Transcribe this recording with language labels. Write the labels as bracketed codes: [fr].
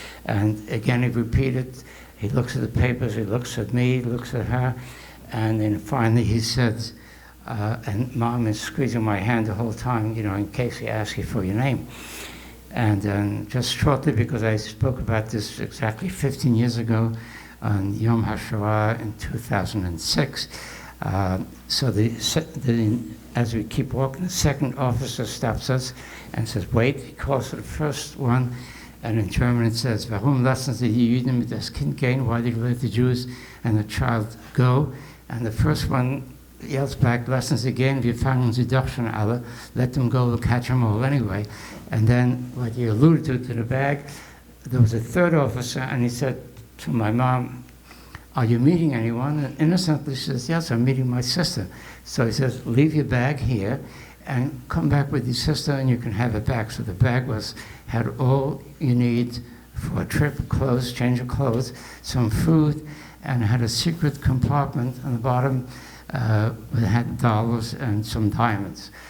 [en] And again, he repeated, he looks at the papers, he looks at me, he looks at her, and then finally he said, and Mom is squeezing my hand the whole time, in case he asks you for your name. And then just shortly, because I spoke about this exactly 15 years ago on Yom HaShoah in 2006, so as we keep walking, the second officer stops us and says, wait. He calls for the first one, and in German it says, [de] Warum lassen Sie die Juden mit das Kind gehen? [en] Why did you let the Jews and the child go? And the first one yells back, [de] lassen Sie gehen, wir fangen sie doch schon alle. [en] Let them go, we'll catch them all anyway. And then, what you alluded to the bag, there was a third officer, and he said to my mom, are you meeting anyone? And innocently she says, yes, I'm meeting my sister. So he says, leave your bag here, and come back with your sister and you can have it back. So the bag had all you need for a trip, clothes, change of clothes, some food, and had a secret compartment on the bottom that had dollars and some diamonds.